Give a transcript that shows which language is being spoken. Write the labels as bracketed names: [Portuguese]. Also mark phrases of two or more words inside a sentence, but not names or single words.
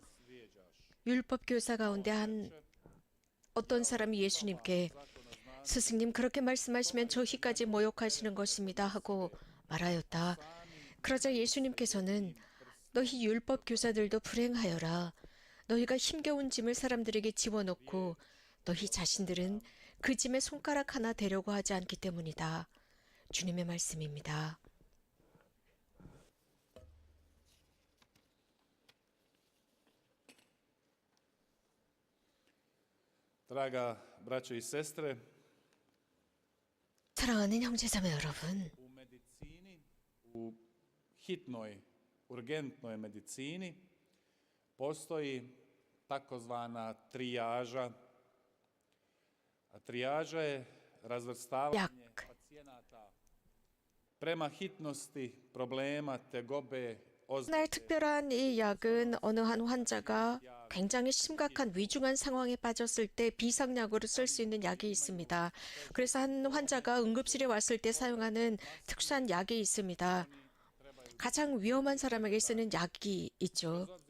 [Korean] 율법 교사 가운데 어떤 사람이 예수님께 스승님 그렇게 말씀하시면 저희까지 모욕하시는 것입니다 하고 말하였다. 그러자 예수님께서는 너희 율법 교사들도 불행하여라. 너희가 힘겨운 짐을 사람들에게 집어넣고 너희 자신들은 그 짐에 손가락 하나 대려고 하지 않기 때문이다. 주님의 말씀입니다. [Croatian] Draga braćo i sestre, [Korean] 사랑하는 형제자매 여러분, [Croatian] u medicini, u hitnoj, urgentnoj medicini postoji takozvana trijaža. A trijaža je razvrstavanje pacijenata prema hitnosti problema, tegobe, [Korean] 하나의 특별한 이 약은 어느 한 환자가 굉장히 심각한 위중한 상황에 빠졌을 때 비상약으로 쓸 수 있는 약이 있습니다. 그래서 한 환자가 응급실에 왔을 때 사용하는 특수한 약이 있습니다. 가장 위험한 사람에게 쓰는 약이 있죠.